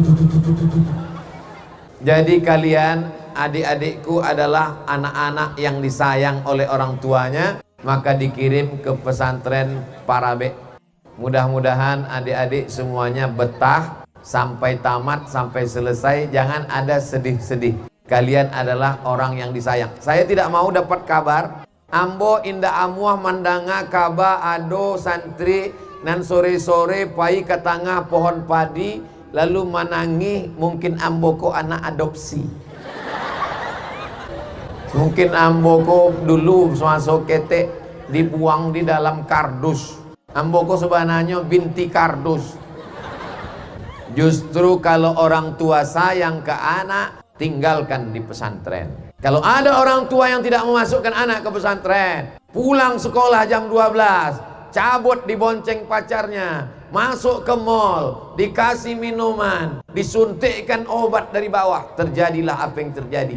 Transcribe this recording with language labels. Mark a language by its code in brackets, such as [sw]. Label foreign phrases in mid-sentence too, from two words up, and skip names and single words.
[id] Jadi kalian, adik-adikku adalah anak-anak yang disayang oleh orang tuanya, maka dikirim ke pesantren Parabe. Mudah-mudahan adik-adik semuanya betah sampai tamat, sampai selesai. Jangan ada sedih-sedih. Kalian adalah orang yang disayang. Saya tidak mau dapat kabar [min] Ambo indah amuah mandanga kaba ado santri nan sore-sore pai ke tengah pohon padi lalu manangi, mungkin Amboko anak adopsi. Mungkin Amboko dulu masuk ketek dibuang di dalam kardus. Amboko sebenarnya binti kardus. [id] Justru kalau orang tua sayang ke anak, tinggalkan di pesantren. Kalau ada orang tua yang tidak memasukkan anak ke pesantren, pulang sekolah jam 12, cabut dibonceng pacarnya, masuk ke mall, dikasih minuman, disuntikkan obat dari bawah, terjadilah apa yang terjadi.